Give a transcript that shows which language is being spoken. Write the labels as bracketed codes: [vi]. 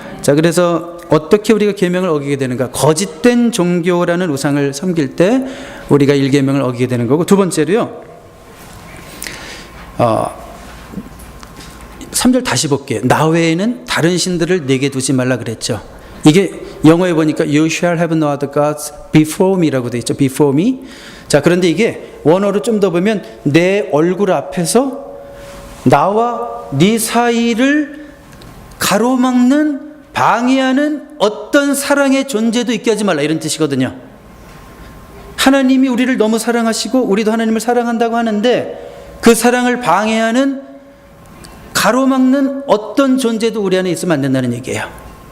[ko] 자, 그래서 어떻게 우리가 계명을 어기게 되는가? 거짓된 종교라는 우상을 섬길 때 우리가 1계명을 어기게 되는 거고, 두 번째로요, 3절 다시 볼게요. 나 외에는 다른 신들을 내게 두지 말라 그랬죠. 이게 영어에 보니까 [en] You shall have no other gods before me라고 [ko] 되어 있죠. [en] Before me. [ko] 자, 그런데 이게 원어로 좀 더 보면 내 얼굴 앞에서 나와 네 사이를 가로막는 방해하는 어떤 사랑의 존재도 있게 하지 말라, 이런 뜻이거든요. 하나님이 우리를 너무 사랑하시고 우리도 하나님을 사랑한다고 하는데 그 사랑을 방해하는 가로막는 어떤 존재도 우리 안에 있으면 안 된다는 얘기예요.